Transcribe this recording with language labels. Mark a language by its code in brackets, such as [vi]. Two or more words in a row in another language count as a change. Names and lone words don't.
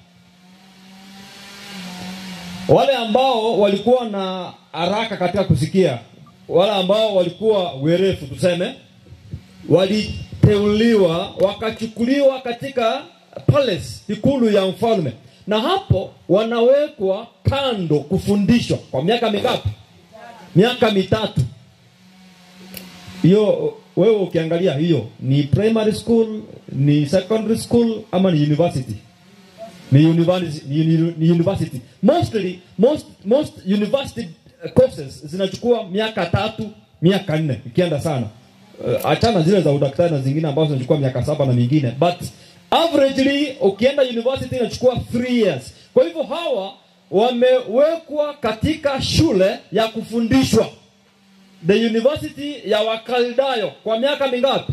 [sw] wale ambao walikuwa na haraka katika kusikia, wale ambao walikuwa werefu tuseme, waliteuliwa wakachukuliwa katika palace, ikulu ya mfalme, na hapo wanawekwa kando kufundishwa kwa miaka mingapi? Miaka 3. Hiyo wewe ukiangalia hiyo ni [en] primary school, [sw] ni [en] secondary school [sw] ama ni university? Ni university. [en] Most university courses [sw] zinachukua miaka 3, miaka 4 ikienda sana. Achana zile za udaktari na zingine ambazo zinachukua miaka 7 na mingine, [en] but averagely [sw] ukienda university inachukua 3 years. Kwa hivyo hawa wamewekwa katika shule ya kufundishwa, [en] the university [sw] ya Wakaldayo, kwa miaka mingapi?